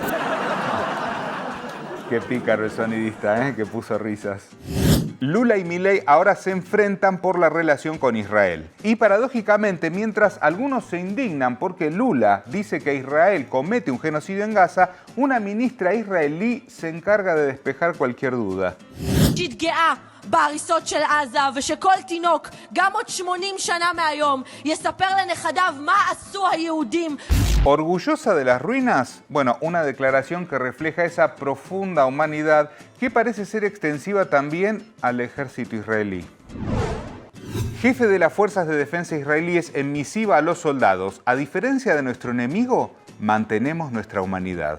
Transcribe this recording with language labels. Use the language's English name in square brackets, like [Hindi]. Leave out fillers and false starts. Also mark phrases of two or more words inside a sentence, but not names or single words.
[Spanish] Qué pícaro el sonidista, que puso risas. Lula y Milei ahora se enfrentan por la relación con Israel. Y paradójicamente, mientras algunos se indignan porque Lula dice que Israel comete un genocidio en Gaza, una ministra israelí se encarga de despejar cualquier duda. [Hebrew] בהריסות של עזה ושכל תינוק גם עוד 80 שנה מהיום יספר לנכדיו מה עשו היהודים. [Spanish] ¿Orgullosa de las ruinas? Bueno, una declaración que refleja esa profunda humanidad que parece ser extensiva también al ejército israelí. Jefe de las fuerzas de defensa israelíes en misiva a los soldados. A diferencia de nuestro enemigo, mantenemos nuestra humanidad.